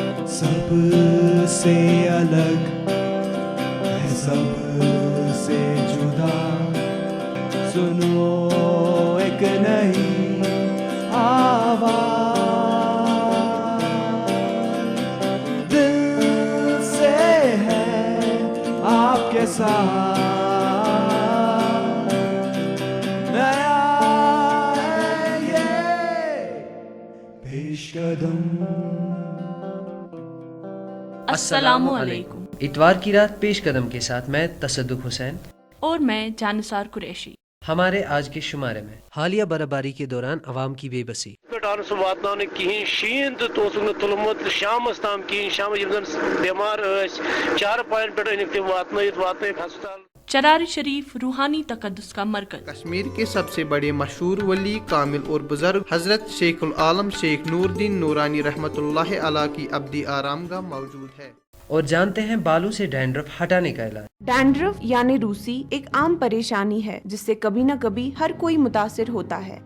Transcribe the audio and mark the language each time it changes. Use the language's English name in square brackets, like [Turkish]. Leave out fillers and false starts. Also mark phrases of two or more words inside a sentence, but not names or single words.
[Urdu] سب سے الگ ہے سب سے جدا، سنو ایک نئی آواز، دل سے ہے آپ کے ساتھ نیا ہے یہ پیش قدم۔ السلام علیکم۔ اتوار کی رات پیش قدم کے ساتھ میں تصدق حسین اور میں جانثار قریشی۔ ہمارے آج کے شمارے میں حالیہ برفباری کے دوران عوام کی بے بسی، [Kashmiri] سہ واتن کہین شین تو تلمت شامس تام کہین، شام بیمار چار پائن پہ انک تم واتن ہسپتال۔ [Urdu] چرار شریف روحانی تقدس کا مرکز، کشمیر کے سب سے بڑے مشہور ولی کامل اور بزرگ حضرت شیخ العالم شیخ نور الدین نورانی رحمۃ اللہ علیہ کی ابدی آرام گاہ موجود ہے۔ اور جانتے ہیں بالوں سے ڈینڈرف ہٹانے کا علاج۔ ڈینڈرف یعنی روسی ایک عام پریشانی ہے جس سے کبھی نہ کبھی ہر کوئی متاثر ہوتا ہے۔